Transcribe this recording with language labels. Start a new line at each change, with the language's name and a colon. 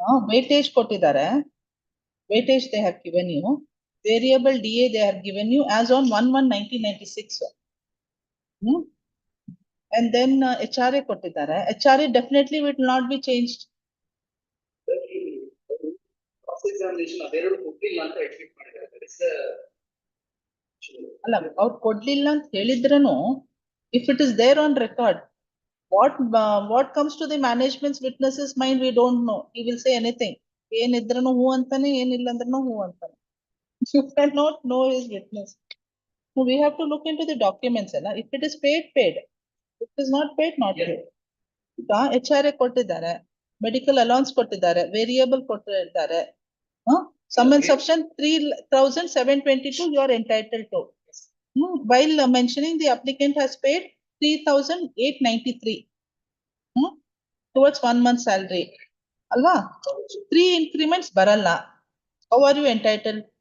Kannada: Weightage kottidare.
English: Weightage they have given you. Variable DA they have given you as on 1/1/1996. And then HRA
Kannada: kottidare.
English: HRA definitely will not be changed.
Kannada: Cross-examination ಅವೆರಡು ಕೊಡ್ಲಿಲ್ಲ ಅಂತ admit ಮಾಡಿದ್ದಾರೆ.
English: That is the
Kannada: ಅಲ್ಲ ಅವ್ರು ಕೊಡ್ಲಿಲ್ಲ ಅಂತ ಹೇಳಿದ್ರೂನು
English: if it is there on record, what comes to the management's witnesses mind we don't know. He will say anything.
Kannada: ಏನಿದ್ರೂನು ಹೂ ಅಂತಾನೆ ಏನಿಲ್ಲ ಅಂದ್ರೂ ಹೂ ಅಂತಾನೆ.
English: You cannot know his witness. So we have to look into the documents. If it is paid, paid. If it is not paid, not paid.
Kannada: HRA ಕೊಟ್ಟಿದ್ದಾರೆ, medical allowance ಕೊಟ್ಟಿದ್ದಾರೆ, variable ಕೊಟ್ಟಿದ್ದಾರೆ.
English: Sum and substance 3,722 you are entitled to. While mentioning the applicant has paid 3,893 towards 1 month salary.
Kannada: Alva? 3 increments baralla.
English: How are you entitled?